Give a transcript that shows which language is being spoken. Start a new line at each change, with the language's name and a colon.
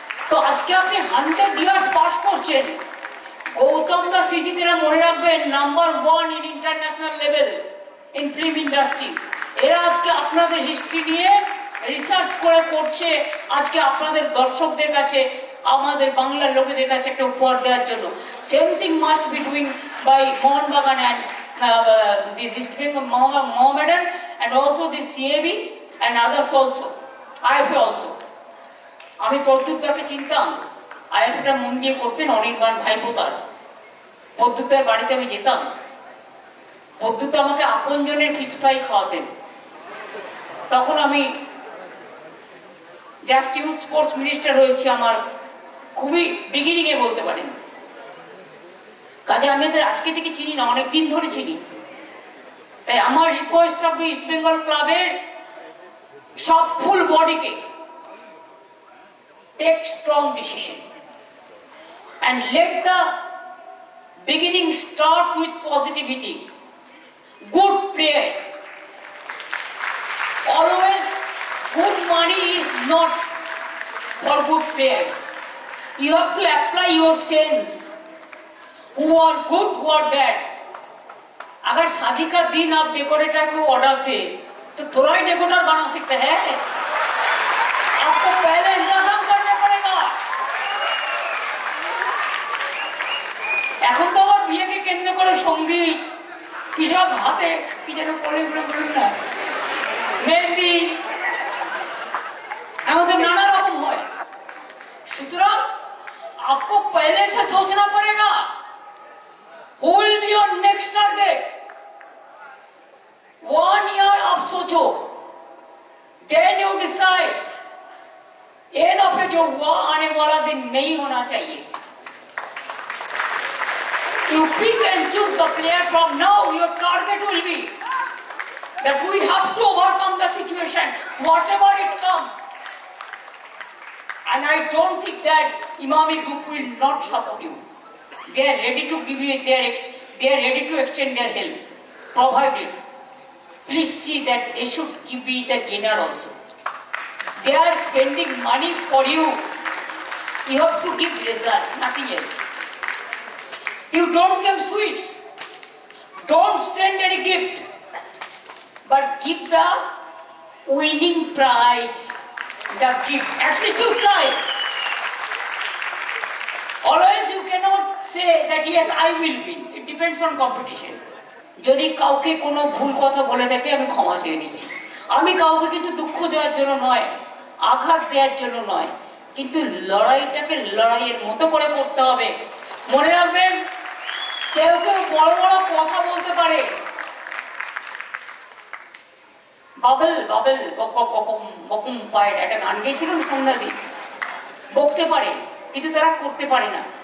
Bangla: তো আজকে আপনি 100 ইয়ার্স পাস করছেন, গৌতম দা সিজিতেরা মনে রাখবেন
English: Number 1 in international level in film industry.
Bangla: এরা আজকে আপনাদের হিস্ট্রি নিয়ে রিসার্চ করে করছে, আজকে আপনাদের দর্শকদের কাছে, আমাদের বাংলার লোকেদের কাছে একটা উপহার দেওয়ার জন্য।
English: Same thing must be doing by Mohun Bagan and this East Bengal Mohammedan and also this CAB and others also, IFA also.
Bangla: আমি প্রদ্যুৎদাকে চিনতাম, IFAটা মন দিয়ে করতেন অনেকবার ভাইপোতার। প্রদ্যুৎদার বাড়িতে আমি যেতাম, প্রদ্যুৎ আমাকে আপনজনের ফিশ ফ্রাই খাওয়াতেন। তখন আমি জাস্ট ইউথ স্পোর্টস মিনিস্টার হয়েছি, আমার খুবই বিগিনিংয়ে বলতে পারেন। কাজে আমি এদের আজকে থেকে চিনি না, অনেকদিন ধরে চিনি। তাই আমার রিকোয়েস্ট থাকবে ইস্ট বেঙ্গল ক্লাবের সব ফুল বডিকে,
English: Take strong decision and let the beginning start with positivity, good prayer. Always good money is not for good prayers. You have to apply your sense, who are good, who are bad.
Hindi: अगर शादी का दिन आप decorator को order दे तो थोड़ा ही decorator बना सकते हैं, आपको पहले इंतजाम करना पड़ेगा।
Bangla: এখন তো আমার বিয়েকে কেন্দ্র করে সঙ্গীত, কিসব হাতে কি যেন পড়ে বলুন না, মেহেন্দি, এখন তো নানা রকম হয়। সুতরাং
Hindi: आपको पहले से सोचना पड़ेगा
English: who will be your next target.
Hindi: 1 year आप सोचो,
English: then you decide
Hindi: ये दफे जो हुआ आने वाला दिन नहीं होना चाहिए।
English: You pick and choose the player from now. Your target will be that we have to overcome the situation whatever it comes. And I don't think that Imami Group will not support you. They are ready to give you they are ready to extend their help, provided. Please see that they should give you the gainer also. They are spending money for you. You have to give result, nothing else. You don't give sweets, don't send any gift, but give the winning prize, the gift. At least you try. Always you cannot say that yes I will win. It depends on competition.
Bangla: যদি কাউকে কোনো ভুল কথা বলে থাকে আমি ক্ষমা চেয়ে নিচ্ছি। আমি কাউকে কিন্তু দুঃখ দেওয়ার জন্য নয়, আঘাত দেওয়ার জন্য নয়, কিন্তু লড়াইটাকে লড়াইয়ের মতো করে করতে হবে। মনে রাখবেন, কেউ কেউ বড় বড় কথা বলতে পারে, বাবল বাবল বকম বকম পায়, একটা গান গেয়েছিলেন সন্ধ্যাদি, বকতে পারে কিন্তু তারা করতে পারে না।